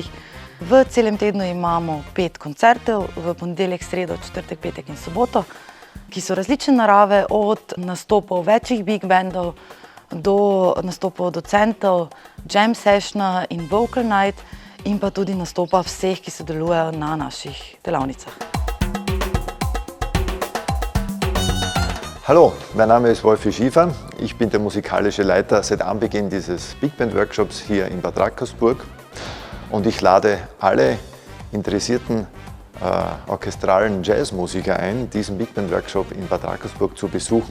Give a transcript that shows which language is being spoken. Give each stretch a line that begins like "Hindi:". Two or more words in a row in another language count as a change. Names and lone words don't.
Slovenian: V celem tednu imamo 5 koncertov, v ponedeljek, sredo, četrtek, petek in soboto, ki so različne narave, od nastopov večjih
English: big bandov
Slovenian: do nastopov docentov,
English: jam sessiona
Slovenian: in
English: vocal night
Slovenian: in pa tudi nastopa vseh, ki sodelujejo na naših delavnicah.
German: Hallo, mein Name ist Wolfi Schiefer. Ich bin der musikalische Leiter seit Anbeginn dieses
English: Big Band Workshops
German: hier in Bad Radkersburg. Und ich lade alle interessierten orchestralen Jazzmusiker ein, diesen
English: Big Band Workshop
German: in Bad Radkersburg zu besuchen.